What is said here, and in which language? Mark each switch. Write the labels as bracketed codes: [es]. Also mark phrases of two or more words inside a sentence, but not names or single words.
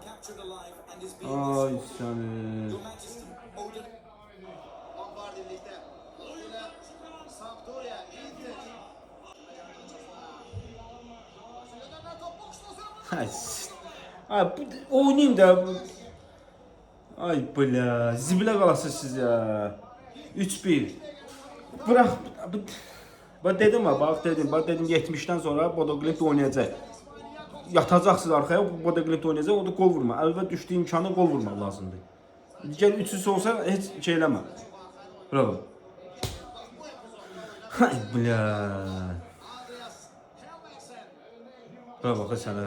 [az] Ay səni. Ay, oynayayım da. Ay bля, zibilə qalasınız siz ya. [tr] 3-1. Bırak. Bak dedim bak dedim 70'ten sonra Bodo Glimt oynayacaq. [az] Yatacaqsınız arxaya, Bodo Glimt oynayacaq, o da gol vurma. Əlbəttə düşdüyü imkanı gol vurmaq lazımdır. Digər üçüsü olsa heç şey eləmə. Bravo. Ay bля. Bravo sənə.